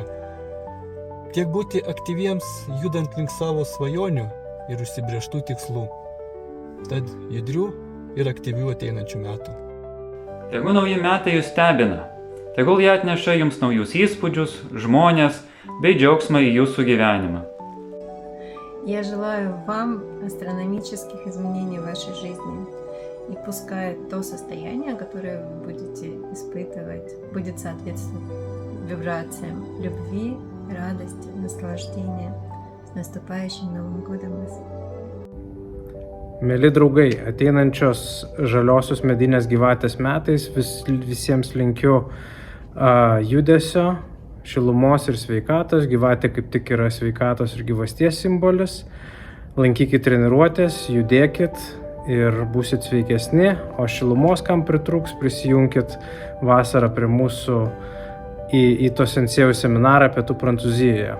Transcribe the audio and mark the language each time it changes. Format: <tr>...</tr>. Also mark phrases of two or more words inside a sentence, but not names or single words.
<lt>Tiek būti aktyviems, judant link savo svajonių ir užsibrėžtų tikslų. Tad judrių ir aktyvių ateinančių metų. Tegu nauji metai jūs stebina. Tegul jie atneša jums naujus įspūdžius, žmonės bei džiaugsmą į jūsų gyvenimą.</lt> <ru>Я желаю вам астрономических изменений в вашей жизни. И пускай то состояние, которое вы будете испытывать, будет соответствовать вибрациям любви, радости, наслаждения. С наступающим Новым годом вас!</ru> <lt>Mėly draugai, ateinančios žaliosios medinės gyvatės metais visiems linkiu judesio, šilumos ir sveikatos. Gyvatė kaip tik yra sveikatos ir gyvasties simbolis. Lankykit treniruotės, judėkit ir būsit sveikesni, o šilumos, kam pritrūks, prisijunkit vasarą prie mūsų į to sensėjaus seminarą Pietų Prancūzijoje.</lt>